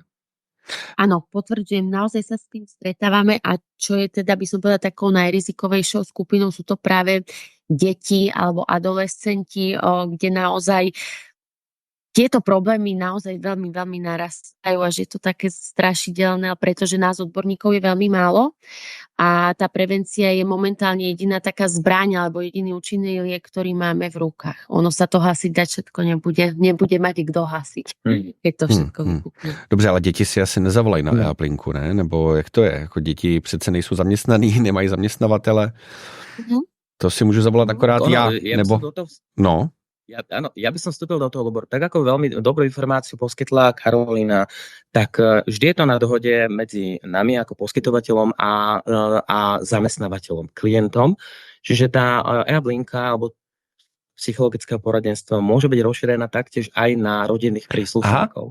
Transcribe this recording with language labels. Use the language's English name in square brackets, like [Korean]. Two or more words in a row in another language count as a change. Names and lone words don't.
[Slovak] Áno, potvrdzujem, naozaj sa s tým stretávame a čo je teda, by som povedala, takou najrizikovejšou skupinou, sú to práve deti alebo adolescenti, kde naozaj tieto problémy naozaj veľmi, veľmi narastajú a že je to také strašidelné, pretože nás odborníkov je veľmi málo a tá prevencia je momentálne jediná taká zbraň alebo jediný účinný liek, ktorý máme v rukách. Ono sa to hasiť dať všetko nebude mať kto hasiť, keď to všetko vykúpne. [Czech] Dobře, ale děti si asi nezavolají na e-aplinku, ne? Nebo jak to je? Jako děti přece nejsou zaměstnaný, nemají zaměstnavatele. To si můžu zavolat akorát já. Nebo... No. [Slovak] Ja by som vstúpil do toho, lebo tak ako veľmi dobrú informáciu poskytla Karolina, tak vždy je to na dohode medzi nami ako poskytovateľom a zamestnávateľom, klientom. Čiže tá e-linka alebo psychologické poradenstvo môže byť rozšírená taktiež aj na rodinných príslušníkov.